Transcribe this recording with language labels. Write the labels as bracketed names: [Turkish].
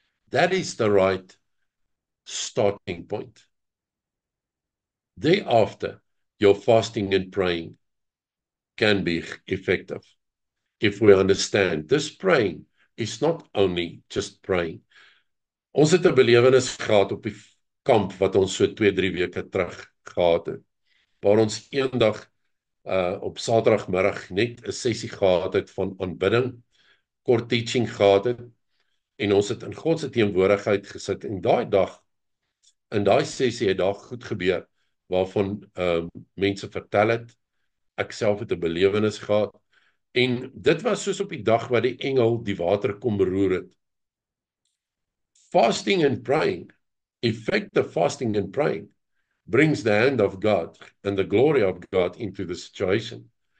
[English] That is the right starting point. Thereafter, your fasting and praying can be effective if we understand this praying is not only just praying. [Afrikaans] Ons het 'n belewenis gehad op die kamp wat ons so 2-3 weke terug gehad het, waar ons eendag op Saterdagmiddag net 'n sessie gehad het van aanbidding, kort teaching gehad het, en ons het in God se teenwoordigheid gesit, en daai dag, in daai sessie het daar goed gebeur, waarvan mense vertel het, ek self het 'n belewenis gehad, en dit was soos op die dag wat die engel die water kom beroer het. [English] Fasting and praying, effective fasting and praying, brings the hand of God and the glory of God into the situation.